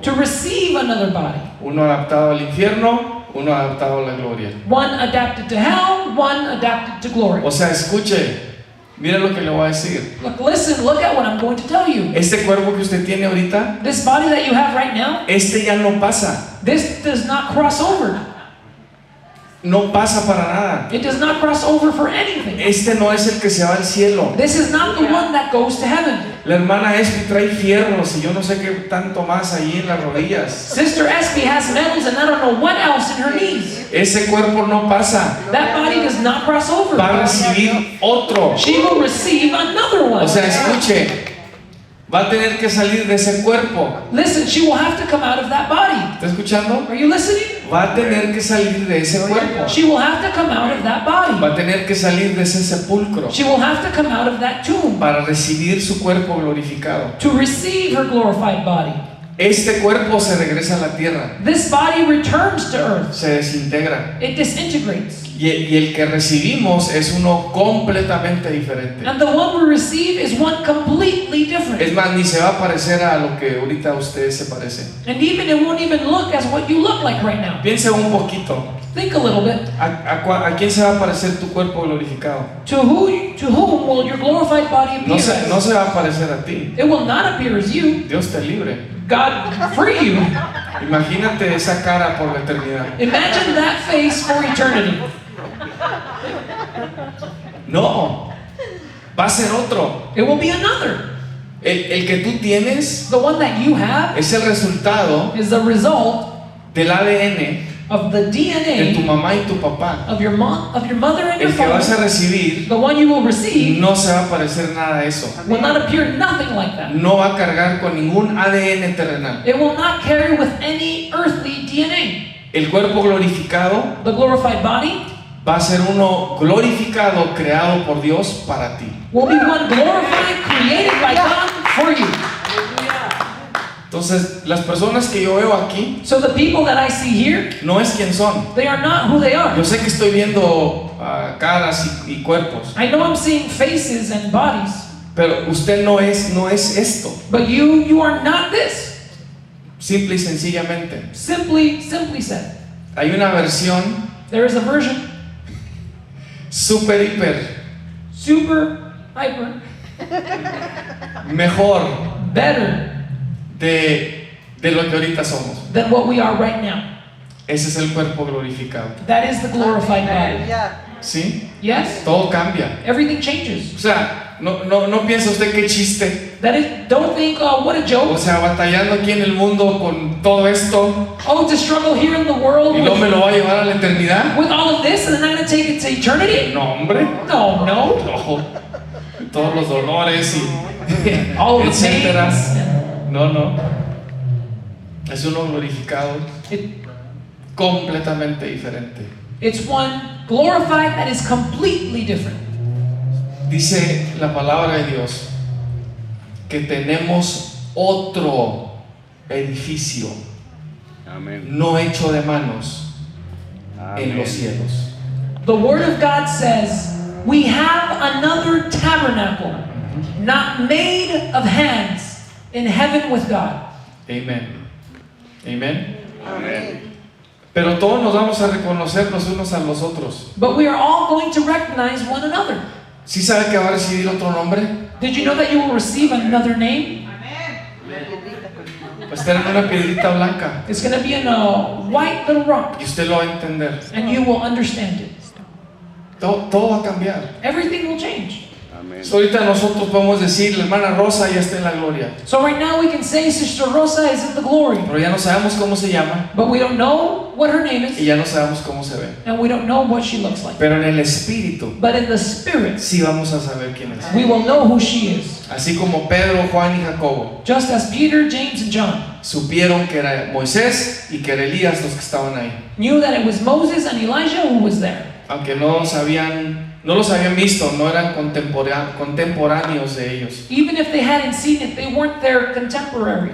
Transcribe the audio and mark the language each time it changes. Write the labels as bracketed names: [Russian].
[English] to receive another body. [Spanish] Uno adaptado al infierno, uno adaptado a la gloria. [English] One adapted to hell, one adapted to glory. [Spanish] O sea, escuche, mire lo que le voy a decir. [English] Look, listen, look at what I'm going to tell you. [Spanish] Este cuerpo que usted tiene ahorita, [English] This body that you have right now, [Spanish] este ya no pasa. [English] this does not cross over. [Spanish] No pasa para nada. [English] It does not cross over for anything. [Spanish] Este no es el que se va al cielo. [English] This is not the one that goes to heaven. [Spanish] La hermana Espi trae fierros y yo no sé qué tanto más ahí en las rodillas. [English] Sister Espy has medals and I don't know what else in her knees. [Spanish] Ese cuerpo no pasa. [English] That body does not cross over. [Spanish] Va a recibir otro. [English] She will receive another one. [Spanish] O sea, escuche, va a tener que salir de ese cuerpo. [English] Listen, she will have to come out of that body. [Spanish] ¿Está escuchando? [English] Are you listening? [Spanish] Va a tener que salir de ese cuerpo. [English] She will have to come out of that body. [Spanish] Va a tener que salir de ese sepulcro [English] She will have to come out of that tomb [Spanish] para recibir su cuerpo glorificado. [English] to receive her glorified body. [Spanish] Este cuerpo se regresa a la tierra, [English] This body returns to earth. [Spanish] se desintegra. [English] It disintegrates. [Spanish] Y el que recibimos es uno completamente diferente. [English] And the one we receive is one completely [Spanish] Es [English] different. [Spanish] más, ni se va a parecer a lo que ahorita usted se parece. [English] And even it won't even look as what you look like right now. [Spanish] Piense un poquito. [English] Think a little bit. [Spanish] ¿A quién se va a parecer tu cuerpo glorificado? [English] To whom will your glorified body appear? [Spanish] No se va a parecer a ti. [English] It will not appear as you. [Spanish] Dios te libre. [English] God free you. [Spanish] Imagínate esa cara por la eternidad. [English] Imagine that face for eternity. [Spanish] No, va a ser otro. [English] It will be another. [Spanish] El que tú tienes [English] The one that you have [Spanish] es el resultado [English] is the result [Spanish] del ADN [English] of the [Spanish] de tu [English] DNA [Spanish] mamá y tu papá. [English] of your mother and your [Spanish] El que vas a [English] father. [Spanish] recibir [English] The one you will receive [Spanish] no se va a parecer nada a eso. [English] will not appear nothing like that. [Spanish] No va a cargar con ningún ADN terrenal. [English] It will not carry with any earthly DNA. [Spanish] El cuerpo glorificado [English] The glorified body [Spanish] va a ser uno glorificado, creado por Dios para ti. [English] will be one glorified, created by God for you. [Spanish] Entonces, las personas que yo veo aquí [English] So the people that I see here, [Spanish] no es quien son. [English] they are not who they are. [Spanish] Yo sé que estoy viendo caras y cuerpos, [English] I know I'm seeing faces and bodies, [Spanish] pero usted no es esto. [English] but you are not this. [Spanish] Simple y sencillamente. [English] Simply said. [Spanish] Hay una versión [English] There is a version, [Spanish] super, hiper, [English] super, hyper, [Spanish] mejor [English] better [Spanish] de lo que ahorita somos. [English] than what we are right now. [Spanish] Ese es el cuerpo glorificado. [English] That is the glorified body. [Spanish] ¿Sí? [English] Yes? [Spanish] Todo cambia. [English] Everything changes. [Spanish] O sea, no piensa usted qué chiste. [English] That is, don't think, oh, what a [Spanish] O [English] joke. [Spanish] sea, batallando aquí en el mundo con todo esto [English] Oh, to struggle here in the world [Spanish] y no me [English] with, [Spanish] lo va a llevar a la eternidad. [English] with all of this and then I'm going to take it to eternity? [Spanish] No, hombre. [English] No. [Spanish] No. Todos los dolores y [English] All of the [Spanish] etcétera. [English] pains. [Spanish] No. Es uno glorificado [English] It, [Spanish] completamente diferente. [English] it's one glorified that is completely different. [Spanish] Dice la palabra de Dios que tenemos otro edificio Amén. no hecho de manos en los cielos. [English] The Word of God says, we have another tabernacle, not made of hands, in heaven with God. [Spanish] Amén. Amén. Amén. Pero todos nos vamos a reconocer los unos a los otros. [English] But we are all going to recognize one another. [Spanish] ¿Sí sabe que va a recibir otro nombre? [English] Did you know that you will receive another name? [Spanish] Va a estar en una piedrita blanca [English] It's going to be in a white little rock, [Spanish] y usted lo va a entender. [English] and you will understand it. [Spanish] Todo va a cambiar. [English] Everything will change. [Spanish] Amén. So, ahorita nosotros podemos decir, la hermana Rosa ya está en la gloria, [English] So right now we can say Sister Rosa is in the glory, [Spanish] pero ya no sabemos cómo se llama [English] but we don't know what her name [Spanish] y [English] is, [Spanish] ya no sabemos cómo se ve. [English] and we don't know what she looks like. [Spanish] Pero en el espíritu [English] But in the spirit, [Spanish] sí vamos a saber quién es. [English] we will know who she is. [Spanish] Así como Pedro, Juan y Jacobo [English] Just as Peter, James, and John [Spanish] supieron que era Moisés y que era Elías los que estaban ahí, [English] knew that it was Moses and Elijah who was there. [Spanish] aunque no los habían visto, no eran contemporáneos de ellos, [English] Even if they hadn't seen it, they weren't their contemporaries.